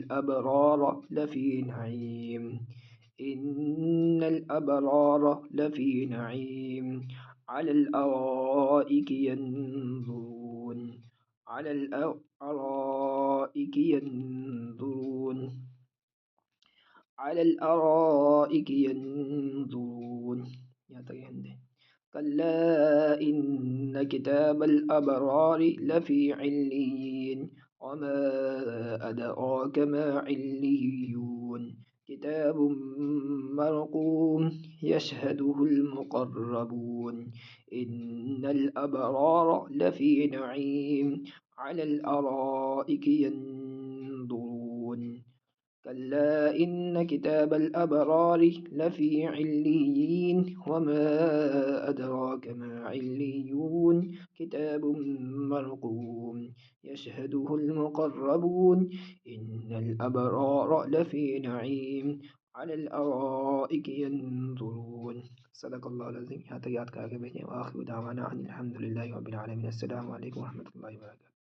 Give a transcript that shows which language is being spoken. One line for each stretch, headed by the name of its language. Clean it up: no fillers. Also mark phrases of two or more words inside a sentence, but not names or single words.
Arabic: الأبرار لفي نعيم إن الأبرار لفي نعيم على الأرائك ينظرون على الأرائك ينظرون على الأرائك ينظرون.
Hindi: यहाँ तक हिंदी।
Arabic: كلا إن كتاب الأبرار لفي عليين وما أدراك ما عليون كتاب مرقوم يشهده المقربون إن الأبرار لفي نعيم على الأرائك ينظرون كلا إن كتاب الأبرار لفي عليين وما أدراك ما عليون كتاب مرقوم يشهده المقربون إن الأبرار لفي نعيم على الأرائك ينظرون. صدق الله العظيم.
Hindi: यहाँ तक याद करके भेजें।
Arabic: وآخر دعوانا أن الحمد لله رب العالمين السلام عليكم ورحمة الله وبركاته.